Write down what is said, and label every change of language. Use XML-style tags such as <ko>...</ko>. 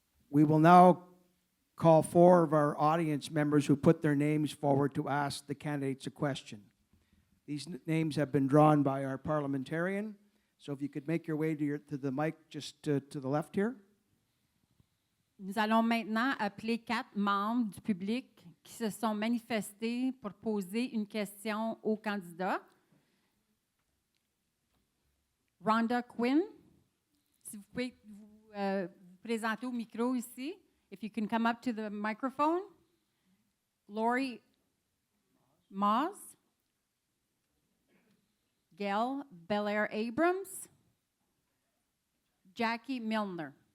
<en>We will now call 4 of our audience members who put their names forward to ask the candidates a question. These names have been drawn by our parliamentarian, So if you could make your way to the mic just to the left here.</en> <fr>Nous allons maintenant appeler 4 membres du public qui se sont manifestés pour poser une question au candidat. Rhonda Quinn, si vous pouvez vous présenter au micro ici.</fr> <en>If you can come up to the microphone. Lori Moss. Gail Belair Abrams. Jackie Milner.</en>